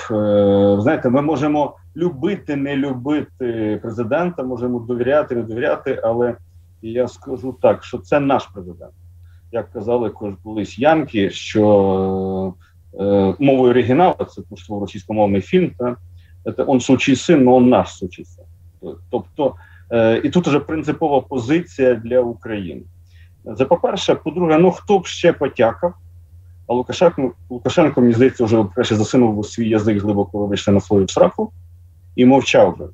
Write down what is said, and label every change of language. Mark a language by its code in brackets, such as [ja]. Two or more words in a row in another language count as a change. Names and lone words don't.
[uk] Знаєте, ми можемо любити, не любити президента, можемо довіряти, не довіряти, але я скажу так, що це наш президент. Як казали колись янки, що мовою оригіналу, це російськомовний фільм, це [ru] «Он сучий син, но он наш сучий син». [uk] Тобто, і тут вже принципова позиція для України. Це по-перше. По-друге, хто б ще потякав, а Лукашенко, мені здається, вже краще засунув свій язик глибоко, вибачте, на свою сраку і мовчав би.